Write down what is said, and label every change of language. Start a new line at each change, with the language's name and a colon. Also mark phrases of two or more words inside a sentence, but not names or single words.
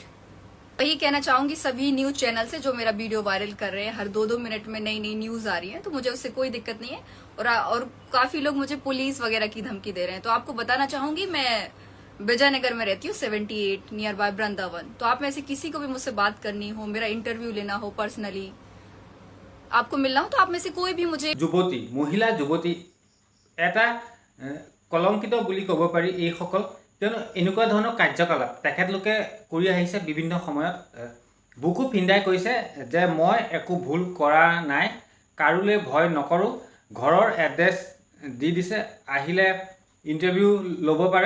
Hindi: वही कहना चाहूंगी सभी न्यूज चैनल से जो मेरा वीडियो वायरल कर रहे हैं, हर 2-2 मिनट में नई नई न्यूज आ रही है, तो मुझे उससे कोई दिक्कत नहीं है। और काफी लोग मुझे पुलिस वगैरह की धमकी दे रहे हैं, तो आपको बताना चाहूंगी मैं विजयनगर में रहती हूँ, 78
English: near by
Hindi: वृंदावन। तो आप में से किसी को भी मुझसे बात करनी हो, मेरा इंटरव्यू लेना हो, पर्सनली आपको मिलना हो, तो आप में से कोई भी मुझे
Assamese: যুৱতী, মহিলা যুৱতী এটা কলংকিত বুলি ক'ব পাৰি এইসকল, কিয়নো এনেকুৱা ধৰণৰ কাৰ্যকলাপ তেখেতলোকে কৰি আহিছে বিভিন্ন সময়ত। বুকু ফিন্দাই কৈছে যে মই একো ভুল কৰা নাই, কাৰোলৈ ভয় নকৰোঁ, ঘৰৰ এড্ৰেছ দি দিছে, আহিলে ইণ্টাৰভিউ ল'ব পাৰে।